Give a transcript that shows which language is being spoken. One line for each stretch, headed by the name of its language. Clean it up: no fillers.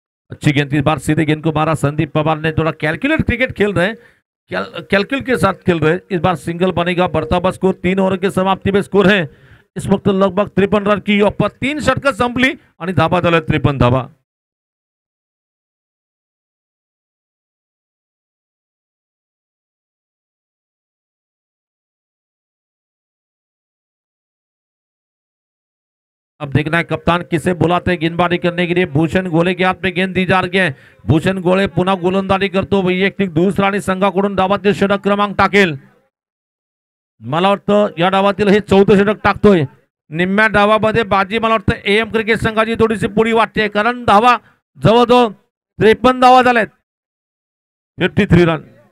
Hindi: अच्छी गेंद, इस बार सीधे गेंद को मारा. संदीप पवार ने थोड़ा कैलकुलेट क्रिकेट खेल रहे हैं, कैलकुलेट के साथ खेल रहे हैं. इस बार सिंगल बनेगा. बढ़ता हुआ स्कोर 3 ओवर के समाप्ति में स्कोर है इस वक्त लगभग 53 रन की योग पर.
Marathi: 3 षटक संपली आणि धाबा झाल्या 53 धाबा.
Hindi: अब देखना है कप्तान किसे बुलाते हैं गेंदबाजी करने के लिए. भूषण गोळे के हाथ में गेंद दी जा रही है.
Marathi: भूषण गोळे पुन्हा गोलंदाजी करतो. वैयक्तिक दुसरा आणि संघाकडून डावातील षटक क्रमांक टाकेल. मला वाटतं या डावातील हे 4थं षटक टाकतोय. निम्म्या डावामध्ये बाजी मला वाटतं एएम क्रिकेट संघाची थोडीशी पुढी वाटते, कारण धावा जवळजवळ 53 धावा झाल्यात. 53 रन.